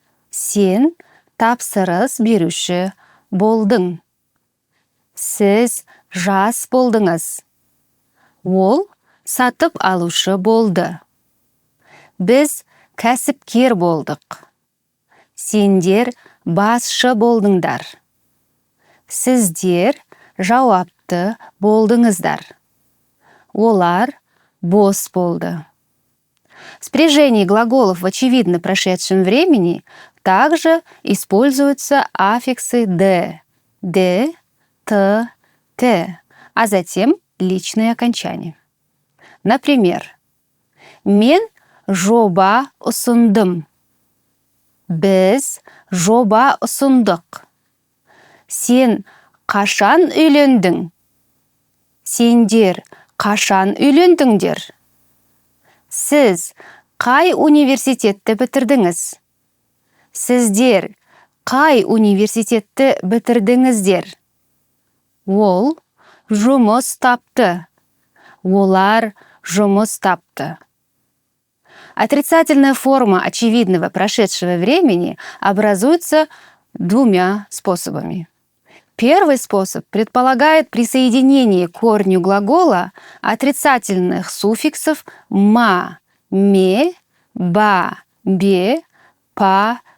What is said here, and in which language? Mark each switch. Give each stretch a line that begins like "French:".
Kazakh: «Сен тапсырыс беруші болдың», «Сіз жас болдыңыз», «Ол сатып алушы болды», «Біз кәсіпкер болдық», «Сендер басшы болдыңдар», «Сіздер жауапты болдыңыздар», «Олар бос болды».
Russian: Спряжение глаголов в очевидно прошедшем времени также используются аффиксы «д», «д», «т», «т», а затем личные окончания. Например,
Kazakh: «Мен жоба ұсындым», «Біз жоба ұсындық», «Сен қашан үйлендің», «Сендер қашан үйлендіңдер», «Сіз қай университетті бітірдіңіз», «Сіздер қай университетті бітірдіңіздер», «Ол жұмыс тапты», «Олар жұмыс тапты».
Russian: Отрицательная форма очевидного прошедшего времени образуется двумя способами. Первый способ предполагает присоединение к корню глагола отрицательных суффиксов «ма», «ме», «ба», «бе», «па»,